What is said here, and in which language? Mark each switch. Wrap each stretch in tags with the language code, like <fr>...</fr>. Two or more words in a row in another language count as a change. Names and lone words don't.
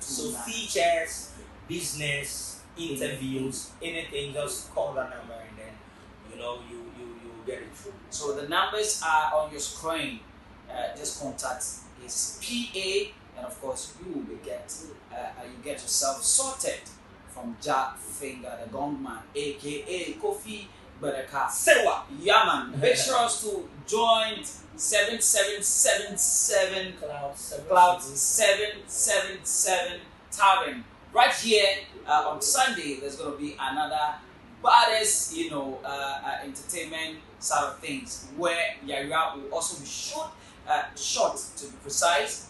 <en>So features, business, interviews, anything, just call that number and then you get it through. So the numbers are on your screen. Just contact his PA, and of course you get yourself sorted from Jah Phinga, the gongman, aka Kofi Wodeka. Sewa. Yeah, man. Make sure to join 7777 Cloud 777 Tavern. Right here on Sunday, there's going to be another baddest, entertainment side of things where Yaya will also be short to be precise.</en>